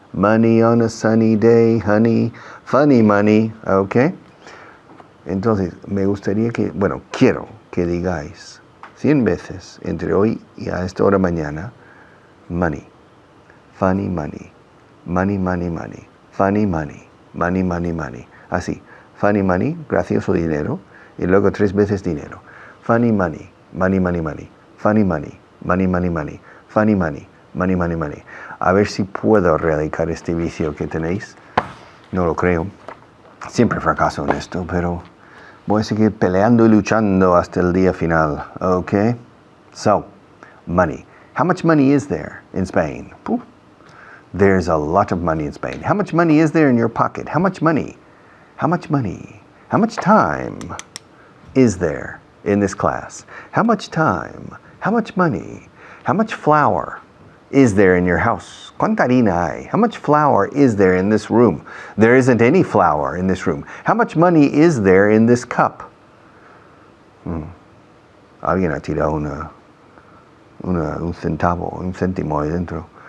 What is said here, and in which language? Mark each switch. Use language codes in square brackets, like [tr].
[en] Money on a sunny day, honey. Funny money. Okay. [es] Entonces, me gustaría quiero que digáis 100 veces entre hoy y a esta hora mañana, [en] money, funny money, money, money, money, funny money, money, money, money. [es] Así, [en] funny money, [es] gracioso dinero, y luego 3 veces dinero. [en] Funny money, money, money, money, funny money, money, money, money, funny money, money, money, money. [es] A ver si puedo erradicar este vicio que tenéis. No lo creo. Siempre fracaso en esto, pero voy a seguir peleando y luchando hasta el día final. [en] Okay? So, money. How much money is there in Spain? Poof. There's a lot of money in Spain. How much money is there in your pocket? How much money? How much money? How much time is there in this class? How much time? How much money? How much flour is there in your house? [es] ¿Cuánta harina hay? [en] How much flour is there in this room? There isn't any flour in this room. How much money is there in this cup? [es] Alguien ha tirado un centavo, un céntimo ahí dentro.